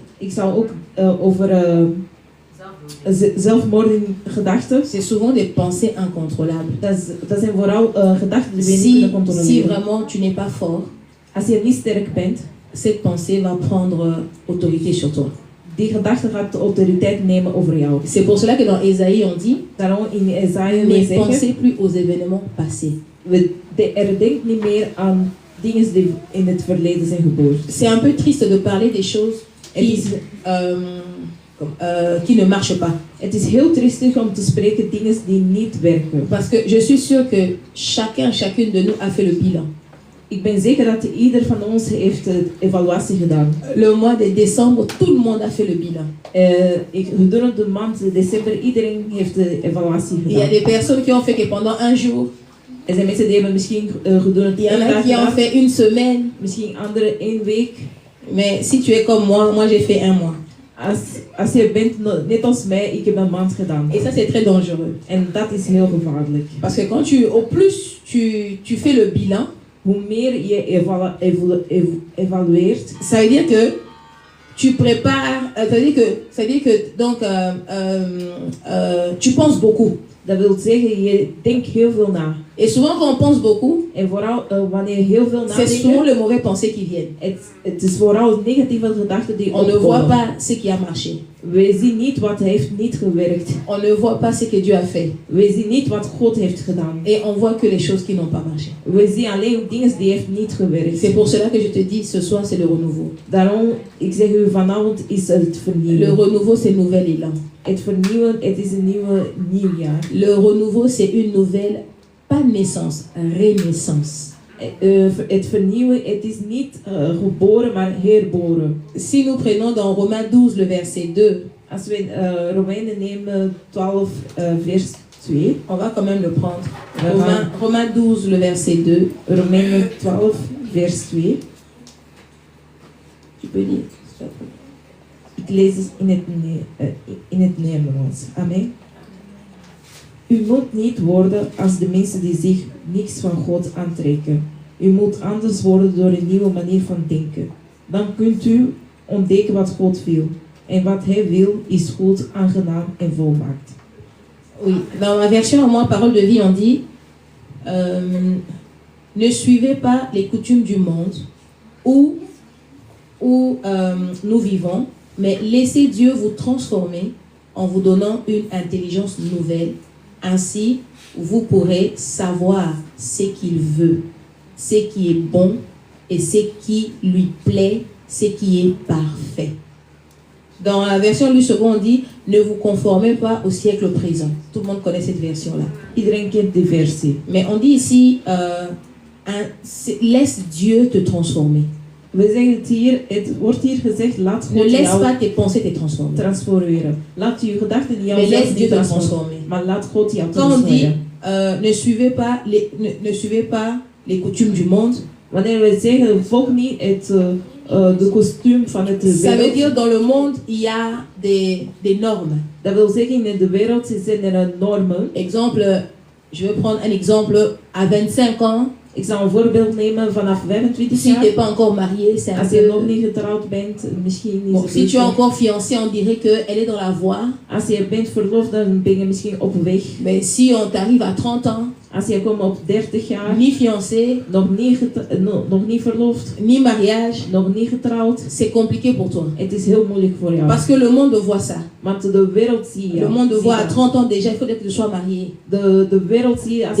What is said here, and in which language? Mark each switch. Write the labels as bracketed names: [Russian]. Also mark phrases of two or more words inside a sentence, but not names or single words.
[Dutch] Ik zal ook over zelfmoordgedachten. [French] C'est souvent des pensées incontrôlables. [Dutch] Dat zijn vooral gedachten die we niet [French] Si [Dutch] kunnen controleren. [French] vraiment tu n'es pas fort, [Dutch] Als je niet sterk bent, [French] cette pensée va prendre autorité sur toi. [Dutch] die gedachte gaat de autoriteit nemen over jou. [French] C'est pour cela que dans Ésaïe on dit [Dutch] Daarom in Esaïe [French] ne [Dutch] we zeggen, [French] pensez plus aux événements passés. [Dutch] er denkt niet meer aan dingen die in het verleden zijn gebeurd. [French] C'est un peu triste de parler des choses qui ne marchent pas. [Dutch] Het is heel triestig om te spreken dingen die niet werken. [French] Parce que je suis sûre que chacune de nous a fait le bilan. [Dutch] Ik ben zeker dat ieder van ons heeft de evaluatie gedaan. [French] Le mois de décembre, tout le monde a fait le bilan. [Dutch] Gedurende de maand december, iedereen heeft de evaluatie [French] Il y a [Dutch] gedaan. [French] des personnes qui ont fait que pendant un jour, [Dutch] Er zijn mensen die hebben misschien gedurende [French] il y en [Dutch] 1 [French] a [Dutch] dag [French] qui ont [Dutch] gedaan, [French] fait une semaine. [Dutch] misschien andere 1 week. [French] Mais si tu es comme moi j'ai fait un mois. [Dutch] Als je bent net als mij, ik heb een maand gedaan. [French] Et ça c'est très dangereux. [Dutch] En dat is heel gevaarlijk. [French] Parce que quand au plus tu fais le bilan, [Dutch] Hoe meer je evalueert, [French] ça veut dire que tu prépares, ça veut dire que donc tu penses beaucoup. [Dutch] dat wil zeggen, je denkt heel veel na. [French] Et souvent quand on pense beaucoup, [Dutch] En vooral wanneer je heel veel [French] c'est souvent [Dutch] nadenkt, [French] les mauvaises pensées qui viennent. [Dutch] het is vooral negatieve gedachten die [French] On ne voit [Dutch] opkomen. [French] pas ce qui a marché. [Dutch] We zien niet wat heeft niet gewerkt. [French] On ne voit pas ce que Dieu a fait. [Dutch] We zien niet wat God heeft gedaan. [French] Et on voit que les choses qui n'ont pas marché. [Dutch] We zien alleen dingen die heeft niet gewerkt. [French] C'est pour cela que je te dis, ce soir c'est le renouveau. [Dutch] Daarom, ik zeg u, vanavond is het [French] Le [Dutch] vernieuwen. [French] renouveau c'est nouvel élan. [Dutch] Het vernieuwen, het is een nieuwjaar. [French] Le renouveau c'est une nouvelle, pas naissance, renaissance. [Dutch] Het vernieuwen, het is niet geboren, maar herboren. [French] Si nous prenons dans Romains 12, le verset 2, [Dutch] Als we Romeinen nemen 12 vers 2. [French] on va quand même le prendre. [Dutch] gaan [French] Romains 12, le verset 2. [Dutch] Romeinen 12 vers 2. [French] Tu peux lire. [Dutch] Ik lees het in het Nederlands. Amen. U moet niet worden als de mensen die zich niks van God aantrekken. U moet anders worden door een nieuwe manier van denken. Dan kunt u ontdekken wat God wil. En wat Hij wil is goed, aangenaam en volmaakt. [French] Oui, dans ma version, moi, Parole de vie, on dit ne suivez pas les coutumes du monde où nous vivons, mais laissez Dieu vous transformer en vous donnant une intelligence nouvelle. Ainsi, vous pourrez savoir ce qu'il veut, ce qui est bon et ce qui lui plaît, ce qui est parfait. Dans la version Louis II, on dit ne vous conformez pas au siècle présent. Tout le monde connaît cette version-là. [Dutch] Iedereen kent die versie. [French] Mais on dit ici laisse Dieu te transformer. [Dutch] We zeggen het hier, het wordt hier gezegd, laat [French] Ne [Dutch] God [French] laisse [Dutch] jou [French] pas tes pensées te transformer. [Dutch] transformeren. Laat je gedachten jou [French] Mais [Dutch] zelf [French] laisse [Dutch] niet [French] Dieu te [Dutch] transformeren. [French] transformer. [Dutch] Maar laat God jou [French] Quand on dit [Dutch] transformeren. [French] ne suivez pas les coutumes du monde, [Dutch] Wanneer we zeggen, volg niet de kostuum van het [French] ça veut [Dutch] wereld. [French] dire dans le monde il y a des normes. [Dutch] Dat wil zeggen, in de wereld zijn er normen. [French] Exemple, je vais prendre un exemple. À 25 ans, [Dutch] Ik zal een voorbeeld nemen vanaf 25 [French] si tu [Dutch] jaar. [French] n'es pas encore marié, c'est un [Dutch] Als je nog [French] peu... [Dutch] niet getrouwd bent, misschien is [French] Bon, [Dutch] het [French] si tu es [Dutch] beter. [French] encore fiancé, on dirait qu'elle est dans la voie. [Dutch] Als je bent verloofd, dan ben je misschien op weg. [French] Mais si on t'arrive à 30 ans, [Dutch] Als je komt op 30 jaar, [French] ni fiancé, [Dutch] nog niet verloofd, [French] ni mariage, [Dutch] nog niet getrouwd, [French] c'est compliqué pour toi. [Dutch] het is heel moeilijk voor jou. [French] Parce que le monde voit ça. [Dutch] Want de wereld zie je. [French] Le monde voit à 30 ans déjà, il faut que tu sois marié. [Dutch] De wereld zie je, als